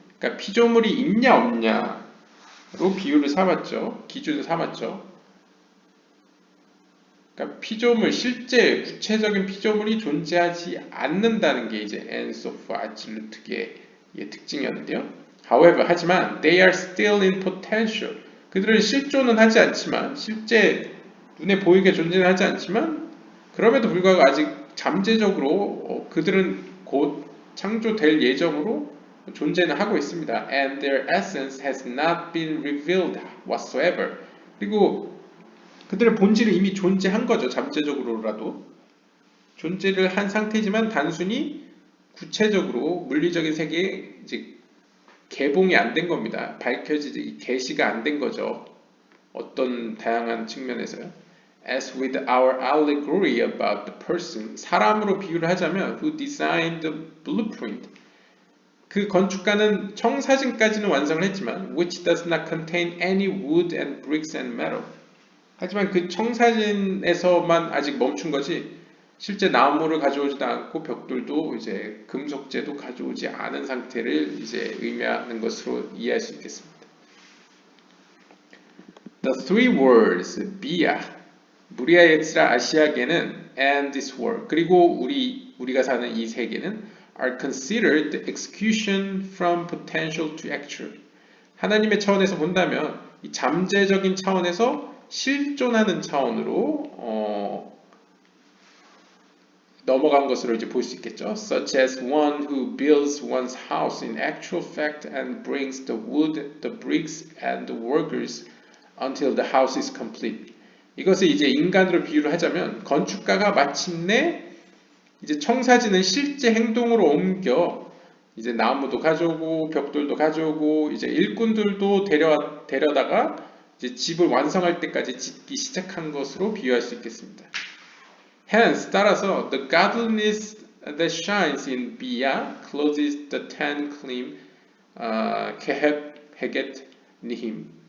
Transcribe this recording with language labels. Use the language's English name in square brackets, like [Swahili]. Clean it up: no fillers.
[Korean] 그러니까 피조물이 있냐 없냐로 비율을 삼았죠. 기준을 삼았죠. 그러니까 피조물, 실제 구체적인 피조물이 존재하지 않는다는 게 이제 엔소프 아찔루트계의 특징이었는데요. [English] However, [Korean] 하지만 [English] they are still in potential. [Korean] 그들은 실존은 하지 않지만 실제 눈에 보이게 존재는 하지 않지만 그럼에도 불구하고 아직 잠재적으로 그들은 곧 창조될 예정으로 존재는 하고 있습니다. [English] And their essence has not been revealed whatsoever. [Korean] 그리고 그들의 본질은 이미 존재한 거죠. 잠재적으로라도. 존재를 한 상태지만 단순히 구체적으로 물리적인 세계에 이제 개봉이 안 된 겁니다. 밝혀지지, 계시가 안 된 거죠. 어떤 다양한 측면에서요. [English] As with our allegory about the person, [Korean] 사람으로 비유를 하자면 [English] who designed the blueprint, [Korean] 그 건축가는 청사진까지는 완성을 했지만 [English] which does not contain any wood and bricks and metal. [Korean] 하지만 그 청사진에서만 아직 멈춘 거지 실제 나무를 가져오지도 않고 벽돌도 이제 금속재도 가져오지 않은 상태를 이제 의미하는 것으로 이해할 수 있겠습니다. [English] The three words 비야, 무리아 예츠라 아시아계는 and this world [Korean] 그리고 우리가 사는 이 세계는 [English] are considered the execution from potential to actual. [Korean] 하나님의 차원에서 본다면 이 잠재적인 차원에서 실존하는 차원으로 넘어간 것으로 이제 볼 수 있겠죠. [English] Such as one who builds one's house in actual fact and brings the wood, the bricks, and the workers until the house is complete. [Korean] 이것을 이제 인간으로 비유를 하자면 건축가가 마침내 이제 청사진을 실제 행동으로 옮겨 이제 나무도 가져오고 벽돌도 가져오고 이제 일꾼들도 데려다가 이제 집을 완성할 때까지 짓기 시작한 것으로 비유할 수 있겠습니다. [English] Hence, [Korean] 따라서 [English] the godliness that shines in 비야 clothes the ten klim 케헵 헤겟 니힘.